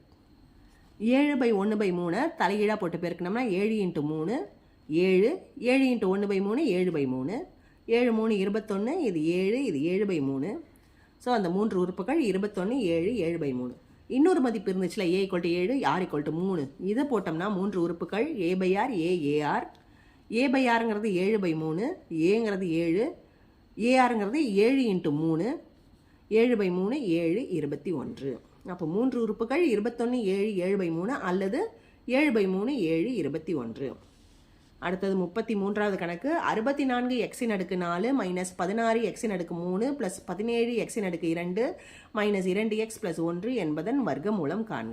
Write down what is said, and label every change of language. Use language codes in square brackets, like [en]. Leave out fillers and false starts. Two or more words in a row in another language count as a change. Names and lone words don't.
[ta] 7/1/3 தலைகீழாக போட்டு பெருக்கணும்னா 7 × 3 7, 7 × 1/3 7/3, 7 3 21, இது 7, இது 7/3. ஸோ அந்த 3 உறுப்புகள் 21, 7, 7/3. இன்னொரு மதிப்பு இருந்துச்சுல, a = 7, r = 3. இதை போட்டோம்னா 3 உறுப்புகள் a/r ar. a/rங்கிறது 7/3, aங்கிறது 7, arங்கிறது 7 × 3, 7/3 7 21. அப்போ 3 உறுப்புகள் 21 7 7/3 அல்லது 7/3 7 21. அடுத்தது 33வது கணக்கு. 64x4 - 16x3 + 17x2 - 2x + 1 என்பதன் வர்க்கமூலம் காண்க.